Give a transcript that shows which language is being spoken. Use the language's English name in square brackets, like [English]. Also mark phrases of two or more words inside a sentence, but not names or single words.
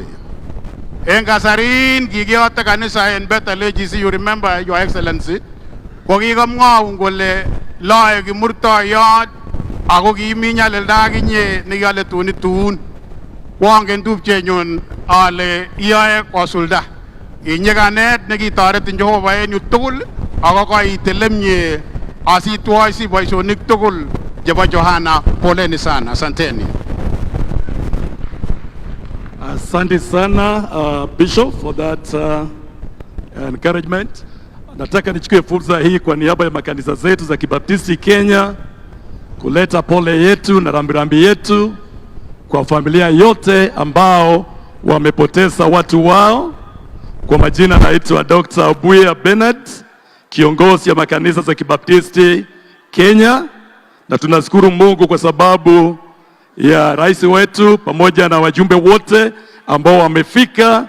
[Kalenjin] Engasarin gigyote kanisa en Bethel AGC, [English] you remember Your Excellency, [Kalenjin] kokikamwaun kole loe kimurtoiyot ako kimi nyalilda akinye nekiyole tunitun. Wangen tupchenyun ale iyoe kosulda. Inyekanet nekitoretin Jehova en yu tugul ako koitelemye asitwoisi boisionik tugul chebo Joanna. [Swahili] Poleni sana, asanteni. Asante sana [English] Bishop for that encouragement. [Swahili] Nataka nichukue fursa hii kwa niaba ya makanisa zetu za Kibaptisti Kenya kuleta pole yetu na rambirambi yetu kwa familia yote ambao wamepoteza watu wao. Kwa majina naitwa Dr. Obuya Bernard, kiongozi ya makanisa za Kibaptisti Kenya, na tunashukuru Mungu kwa sababu ya rais wetu pamoja na wajumbe wote ambao wamefika.